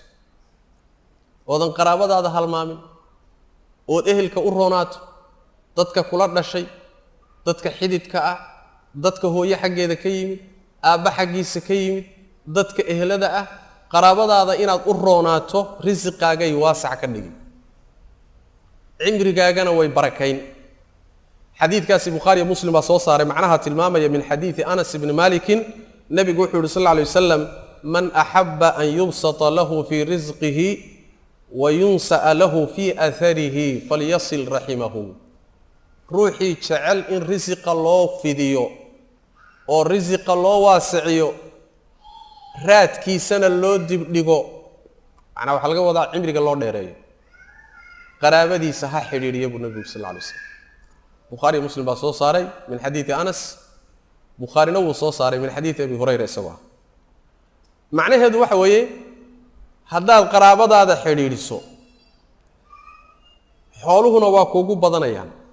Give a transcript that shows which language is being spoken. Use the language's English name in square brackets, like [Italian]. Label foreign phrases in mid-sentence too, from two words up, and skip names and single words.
[Somali] oodan qaraabadaada halmaamin oo ehelka u roonaato dadka kula dhashay dadka xididka ah dadka hooyo xaggeeda ka yimid aabba xaggiisa ka yimid dadka ehelada ah qaraabadaada inaad u roonaato risqaagay waasac ka dhigi cimrigaagana way barakayn xadiidkaasi bukhaari iyo muslim baa soo saaray macnaha tilmaamaya [Arabic] من حديث أنس بن مالك [Somali] nabigu wuxuu yidhi [Arabic] صلى الله عليه وسلم من أحب أن يبسط له في رزقه وينسأ له في أثره فليصل رحمه [Somali] ruuxii jecel in risqa loo fidiyo oo risiqa loo waasiciyo raadkiisana loo dibdhigo macnaa waxaa laga wadaa cimriga loo dheereeyo qaraabadiisa ha xidhiidhiya buu nabigu [Arabic] صلى الله عليه وسلم [Somali] bukhaari muslim baa soo saaray [Arabic] من حديث أنس [Somali] bukhaarina wuu soo saaray [Arabic] من حديث أبي هريرة [Somali] isagoo ah macnaheedu waxa weeye haddaad qaraabadaada xidhiidhiso xooluhuna waa kuugu badanayaan